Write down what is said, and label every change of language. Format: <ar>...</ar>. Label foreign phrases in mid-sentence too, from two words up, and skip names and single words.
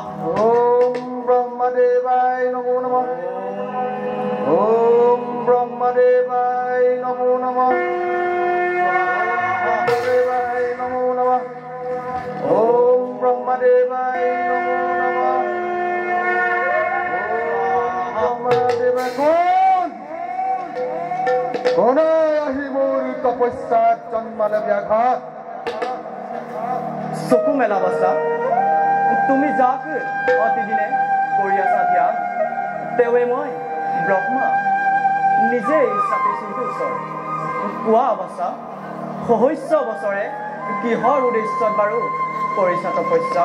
<sa>ओम ब्रह्मदेवाय नमो नमः ओम ब्रह्मदेवाय नमो नमः ब्रह्मदेवाय नमो नमः ओम ब्रह्मदेवाय नमो नमः ओम ब्रह्मदेवाय</sa> <as>কোন আহি মোৰ তপস্যাত জন্মালে ব্যাঘাত চকু মেলা বসা তুমি যাক অতিদিনে কৰি আছা ধ্যান তেৱে মই ব্ৰহ্মা নিজে চাপি চিন্তি ওচৰ কোৱা অৱস্থা সহস্য বছৰে কিহৰ উদ্দেশ্যত বাৰু কৰিছা তপস্যা</as>